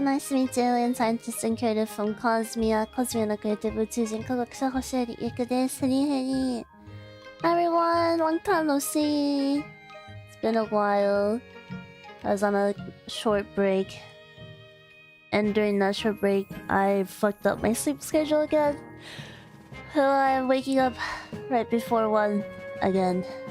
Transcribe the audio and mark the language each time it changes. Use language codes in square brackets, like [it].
[en] Nice to meet you, alien scientist and creative from Cosmia. [ja] Cosmiaの creative 宇宙人科学者星降いくです。 [en] Hi everyone, long time no see. It's been a while. I was on a short break. And during that short break, I fucked up my sleep schedule again. So I'm waking up right before 1 again.